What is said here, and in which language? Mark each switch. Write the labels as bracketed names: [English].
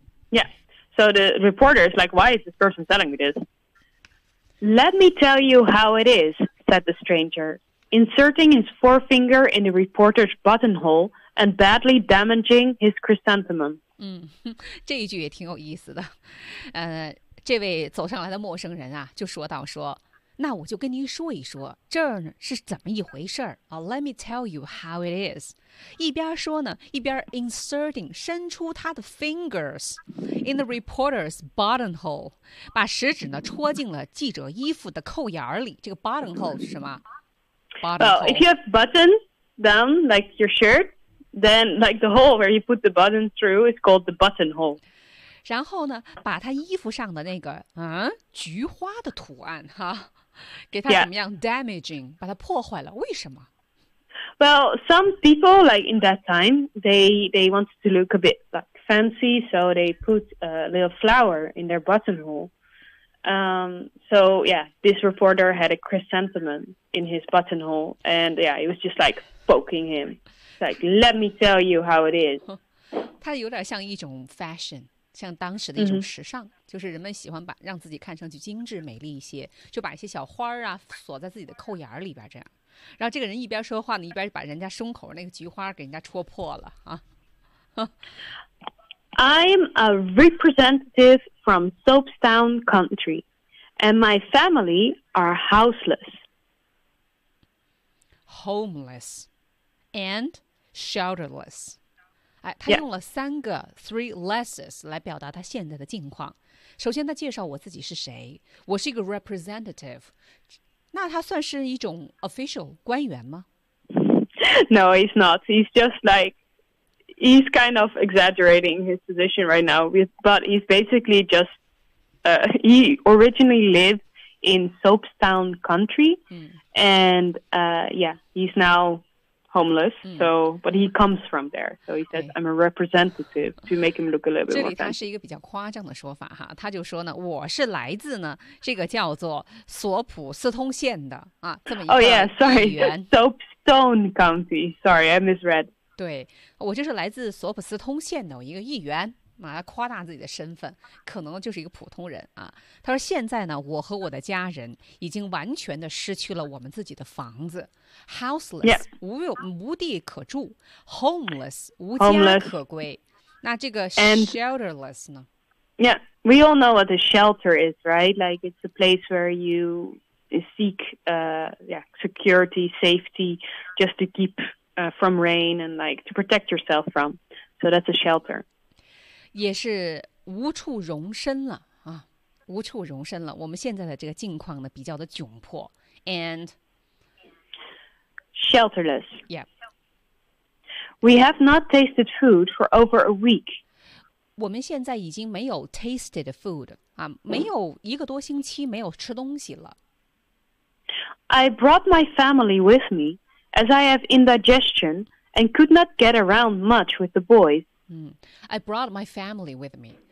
[English] ”Yeah. So the reporter is like, why is this person telling me this? Let me tell you how it is, said the stranger, inserting his forefinger in the reporter's buttonhole and badly damaging his chrysanthemum. [Chinese] 这一句也挺有意思的。这位走上来的陌生人啊，就说道说，那我就跟您说一说这儿是怎么一回事儿啊。 [English] Let me tell you how it is. [Chinese] 一边说呢，一边 inserting 伸出他的 [English] fingers in the reporter's buttonhole， [Chinese] 把食指呢戳进了记者衣服的扣眼里。这个 buttonhole 是什么 [English] ？Buttonhole. Well, if you have buttons down like your shirt, then like the hole where you put the buttons through is called the buttonhole. [Chinese] 然后呢，把他衣服上的那个菊花的图案哈，给他怎么样 damaging， 把他破坏了。为什么 [English] ？Well, some people like in that time they wanted to look a bit like fancy, so they put a little flower in their buttonhole. So yeah, this reporter had a chrysanthemum in his buttonhole, and yeah, it was just like poking him. Like, let me tell you how it is. [Chinese] 他有点像一种 fashion。像当时的一种时尚、mm-hmm. 就是人们喜欢把让自己看上去精致美丽一些，就把一些小花啊锁在自己的扣眼里边，这样然后这个人一边说话呢，一边把人家胸口那个菊花给人家戳破了。 [English] I'm a representative from Soapstown country and my family are homeless and shelterless。 [Chinese] 哎，他用了三个 three lesses 来表达他现在的境况。首先，他介绍我自己是谁，我是一个 representative。那他算是一种 official 官员吗 [English] ？No, he's not. He's just like he's kind of exaggerating his position right now. But he's basically just he originally lived in Soapstown country, and he's now. Homeless, so but he comes from there. So he says, "I'm a representative to make him look a little bit more fancy." [Chinese] 这里他是一个比较夸张的说法哈，他就说呢，我是来自呢这个叫做索普斯通县的啊，这么一个议员。 [English] Oh yeah, sorry, Soapstone County. Sorry, I misread. [Chinese] 对，我就是来自索普斯通县的一个议员。嘛，夸大自己的身份，可能就是一个普通人啊。他说：“现在呢，我和我的家人已经完全的失去了我们自己的房子 ，houseless、 [English] yeah. [Chinese] 无地可住 ，homeless 无家可归。那这个 shelterless 呢 [English] ？Yeah, we all know what a shelter is, right? Like it's a place where you seek security, safety, just to keep from rain and like to protect yourself from. So that's a shelter.” [Chinese] 也是无处容身了啊，无处容身了。我们现在的这个境况呢，比较的窘迫 ，and [English] shelterless. Yeah, we have not tasted food for over a week. [Chinese] 我们现在已经没有 [English] tasted food [Chinese] 啊，没有一个多星期没有吃东西了。 [English] I brought my family with me as I have indigestion and could not get around much with the boys. I brought my family with me.